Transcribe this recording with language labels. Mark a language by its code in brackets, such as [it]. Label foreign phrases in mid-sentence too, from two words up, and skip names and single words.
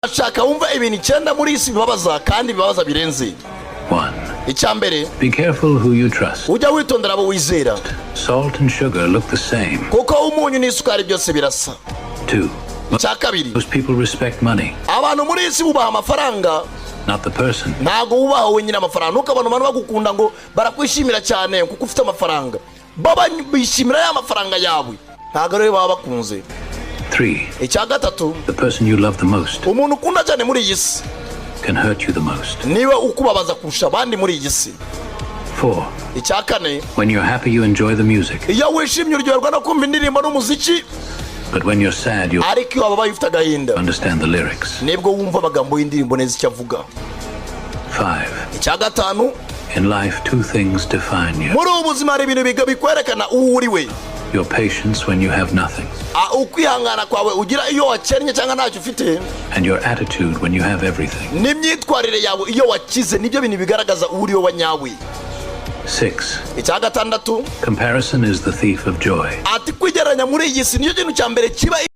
[rw] ashaka wumva ibintu 9 muri isi bibabaza kandi bibabaza birenze. 1. Icyambere, [en] be careful who you trust. [rw] Ujya witondera abo wizera. [en] Salt and sugar look the same. [rw] Kuko umunyu n'isukari byose birasa. 2. Icyakabiri, [en] most people respect money. [rw] Abantu muri isi bubaha amafaranga. [en] Not the person. [rw] Ntago ubaha wenyine amafaranga. Nuko abantu bagukunda ngo barakwishimira cyane kuko ufite amafaranga. Baba bishimira ya mafaranga yawe. Ntago rero baba bakunze. 3. Icyagatatu, [en] the person you love the most [rw] umuntu ukunda cyane muri iyi si [en] can hurt you the most. [rw] niwe ukubabaza kurusha abandi muri iyi si. 4. Icyakane, [en] when you're happy you enjoy the music. [rw] Iyo wishimye uryoherwa no kumva indirimbo n'umuziki. [en] But when you're sad you [rw] Ariko iyo wabaye ufite agahinda, [en] understand the lyrics. [rw] nibwo wumva amagambo y'indirimbo neza icyo avuga. 5. Icyagatanu, [en] in life 2 things define you. [rw] muri ubu buzima hari ibintu bikwerekana uwo uri we. [en] Your patience when you have nothing. [rw] Ukwihangana kwawe ugira iyo wakennye cyangwa ntacyo ufite. [en] And your attitude when you have everything. [rw] N'imyitwarire yawe iyo wakize nibyo bintu bigaragaza uri we wanyawe. 6. Icyagatandatu, [en] comparison is the thief of joy. [rw] Ati kwigereranya muri iyi si nicyo kintu cya mbere kiba